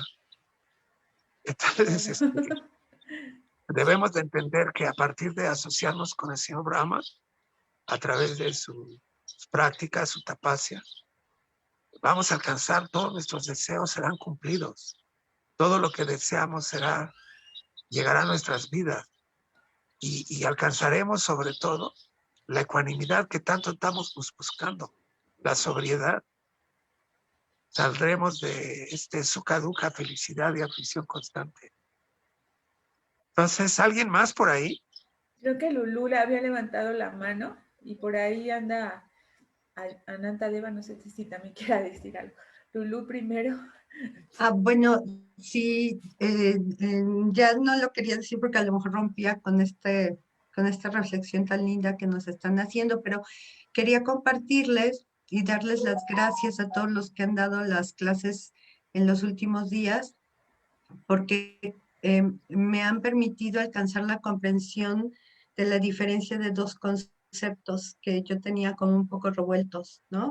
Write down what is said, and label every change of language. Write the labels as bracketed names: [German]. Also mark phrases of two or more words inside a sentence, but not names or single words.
[Spanish] Entonces, debemos de entender que a partir de asociarnos con el señor Brahma, a través de sus prácticas, su tapasya, vamos a alcanzar todos nuestros deseos, serán cumplidos. Todo lo que deseamos llegará a nuestras vidas y alcanzaremos sobre todo la ecuanimidad que tanto estamos buscando, la sobriedad. Saldremos de [Sanskrit] sukha dukha, [Spanish] felicidad y aflicción constante. Entonces, ¿alguien más por ahí? Creo que Lulú le había levantado la mano y por ahí anda Ananta Deva, no sé si también quiera decir algo. Lulú primero. Bueno, sí, ya no lo quería decir porque a lo mejor rompía con esta reflexión tan linda que nos están haciendo, pero quería compartirles y darles las gracias a todos los que han dado las clases en los últimos días, porque me han permitido alcanzar la comprensión de la diferencia de dos conceptos que yo tenía como un poco revueltos, ¿no?